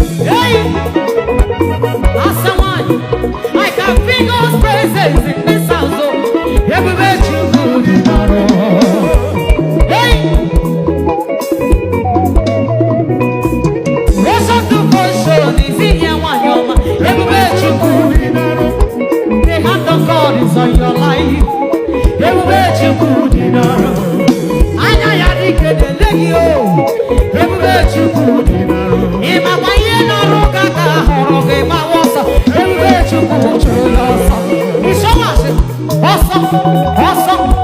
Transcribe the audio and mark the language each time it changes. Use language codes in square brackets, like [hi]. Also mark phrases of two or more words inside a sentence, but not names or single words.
[ig] Hey! Asa nwanyị. [en] I can feel God's presence in this house, oh. [ig] Ebube Chukwu dị n'ọrụ. Hey! [en] Ocean to ocean is in here, [ig] nwanyị ọma. Ebube Chukwu dị n'ọrụ. [en] The hand of God is on your life. [ig] Ebube Chukwu dị n'ọrụ. Anya ya dị ka na-ele gị o. Ebube Chukwu dị n'arụ. Ị makwa ihe nọrọ ka ka hụrụ gị gbawa ọsọ. Ebube Chukwu chụrụ ya ọsọ. Ị chọwa asị, ọsọ, ọsọ.